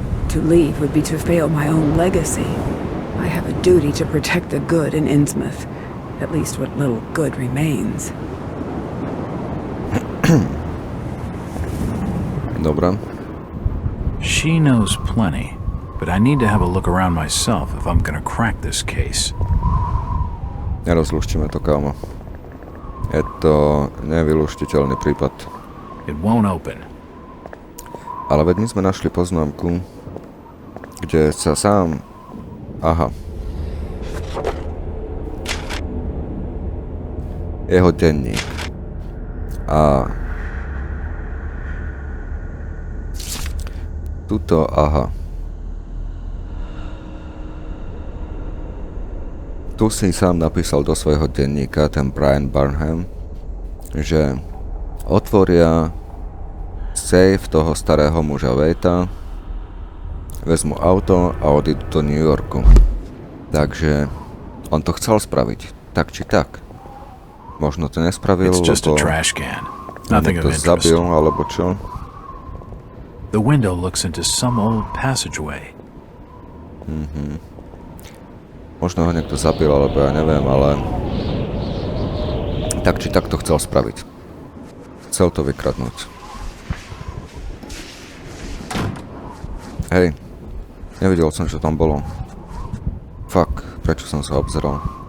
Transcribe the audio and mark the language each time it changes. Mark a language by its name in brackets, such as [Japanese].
[English] To leave would be to fail my own legacy. I have a duty to protect the good in Innsmouth, at least what little good remains. [Slovak] Dobra. [English] She knows plenty, but I need to have a look around myself if I'm gonna crack this case. [Slovak] Nerozluštíme to, kámo. Je to nevyluštiteľný prípad. [English] It won't open. [Slovak] Ale veď my sme našli poznámku, kde sa sám... Aha. Jeho denník. A... Tuto, aha. Tu si sám napísal do svojho denníka, ten Brian Burnham, že otvoria safe toho starého muža Vejta, vezmu auto a odídu do New Yorku. Takže on to chcel spraviť, tak či tak. Možno to nespravil, lebo to zabil, alebo čo. [English] The window looks into some old passageway. [Slovak] Možno ho niekto zabil, alebo ja neviem, ale tak či tak to chcel spraviť. Chcel to vykradnúť. Hej, nevidel som, čo tam bolo. [English] Fuck, [Slovak] prečo som sa obzeral?